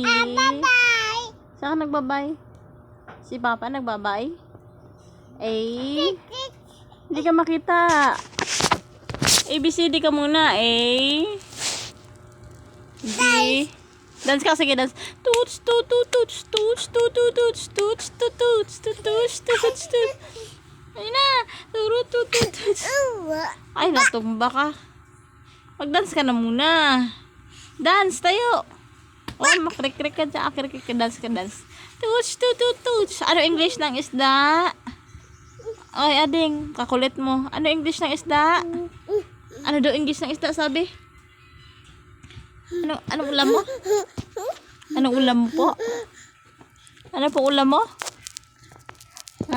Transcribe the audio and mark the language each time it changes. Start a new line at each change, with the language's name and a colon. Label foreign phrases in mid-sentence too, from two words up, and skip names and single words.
Filipino: Saan ka nagbabay? Si Papa nagbabay? A. Hindi ka makita. ABCD ka muna. A. B. Dance ka, sige, dance. Toots, toot, toot, toots, toots, toot, toot, toots, toots, toot, toots, toot, toots, toots, toots. Ayun na. Turut, toot, toot, toots. Ay, natumba ka. Mag-dance ka na muna. Dance, tayo. Oh, makrik-krik ka dyan. Krik-krik ka, dance ka, dance. Toots, toot, toot, toots. Ano English ng isda? Ay, ading, kakulit mo. Ano English ng isda? Ano daw English ng isda, sabi? Anong ulam mo? Anong ulam mo po? Ano po ulam mo? Ha?